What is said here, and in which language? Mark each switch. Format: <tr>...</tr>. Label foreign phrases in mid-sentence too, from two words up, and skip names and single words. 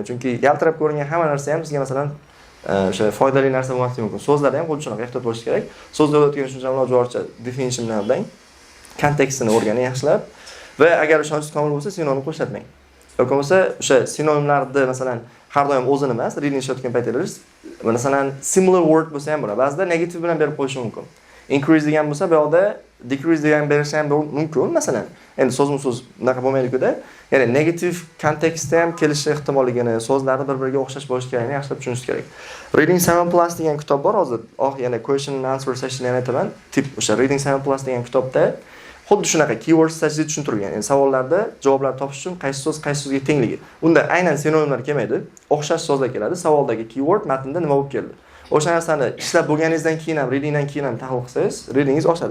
<uz>Chunki yaltirab ko'ringan hamma narsa ham sizga masalan o'sha foydali narsa bo'lmasligi mumkin. So'zlarda ham xuddi shunaqa ehtiyot bo'lish kerak. So'zda o'tgan tushunchani iloji definition bilan kontekstini o'rganing yaxshilab va agar ishonch komil bo'lsa, sinonimni qo'shlatmang. yoki bo'lmasa o'sha sinonimlarni masalan har doim o'zini emas, reading ishlayotgan paytlaringiz masalan</uz> <en>similar word</en> <uz>bo'lsa ham bo'ladi. Ba'zida negativ bilan berib qo'yish mumkin. Increase degan bo'lsa, bu yoqda decrease degan berish ham mumkin. Masalan, endi so'zma-so'z bunaqa bo'lmaydi-ku-da. Ya'ni negativ kontekstda ham kelishi ehtimolligini, so'zlarni bir-biriga o'xshash bo'lishi kerakligini yaxshilab tushunish kerak. Reading 7+ degan kitob bor hozir. Yana</uz> <en>question and answer session</en> <uz>ham aytaman. Tip o'sha Reading 7+ degan kitobda xuddi shunaqa keywords tajrid tushuntirilgan. Ya'ni savollarda javoblar topish uchun qaysi so'zga tengligi. Unda aynan sinonimlar kelmaydi, o'xshash so'zlar keladi. Savoldagi keyword matnda nima bo'lib keldi? O'sha narsani ishlab bo'lganingizdan keyin ham, readingdan keyin ham tahlil qilsangiz, readingiz oshadi.</uz>